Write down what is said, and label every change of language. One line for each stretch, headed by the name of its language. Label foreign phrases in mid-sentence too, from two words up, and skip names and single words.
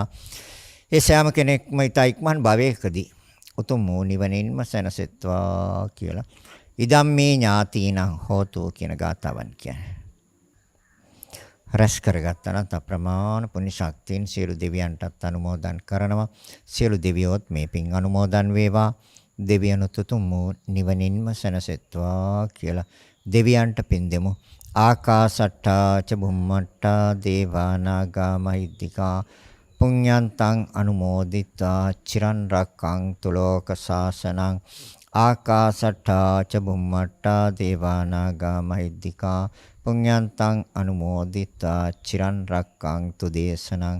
Sinhala: ඒ සෑම කෙනෙක්ම ඊට ඉක්මන් භවයකදී උතුම් වූ නිවනින්ම සැනසෙත්වා කියලා
Pali: ඉදම්මේ ඥාතීනං හෝතු
Sinhala: කියන ගාථාවන් කියන්නේ. රැස් කරගත්තනත් අප්‍රමාණ පුණ්‍ය ශක්තියින් සියලු දෙවියන්ටත් අනුමෝදන් කරනවා. සියලු දෙවියොත් මේ පින් අනුමෝදන් වේවා. දෙවියනුත් උතුම් වූ නිවනින්ම සැනසෙත්වා කියලා දෙවියන්ට පින් දෙමු.
Pali: ආකාසට්ටා ච බුම්මට්ටා දේවා නාග මහිද්దికා පුඤ්ඤන්තං අනුමෝදිතා චිරන් රක්ඛන්තු ලෝක සාසනං. ආකාසට්ටා ච බුම්මට්ටා දේවා නාග මහිද්దికා පුඤ්ඤන්තං අනුමෝදිතා චිරන් රක්ඛන්තු දේශනං.